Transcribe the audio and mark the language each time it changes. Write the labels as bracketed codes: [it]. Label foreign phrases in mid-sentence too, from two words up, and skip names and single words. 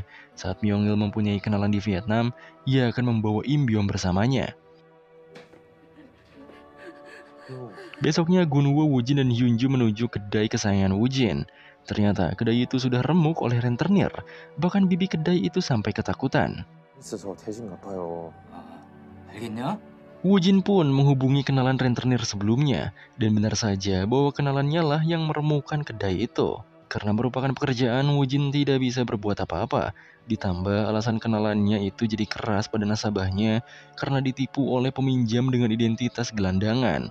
[id] Saat Myung-il mempunyai kenalan di Vietnam, ia akan membawa Im Byom bersamanya. Besoknya Gunwo, Woojin, dan Hyunju menuju kedai kesayangan Woojin. Ternyata kedai itu sudah remuk oleh rentenir. Bahkan bibi kedai itu sampai ketakutan. [ko] 있어서 대신 갚아요. 알겠냐? [id] Woojin pun menghubungi kenalan rentenir sebelumnya. Dan benar saja bahwa kenalannya lah yang meremukkan kedai itu. Karena merupakan pekerjaan, Woojin tidak bisa berbuat apa-apa. Ditambah alasan kenalannya itu jadi keras pada nasabahnya karena ditipu oleh peminjam dengan identitas gelandangan.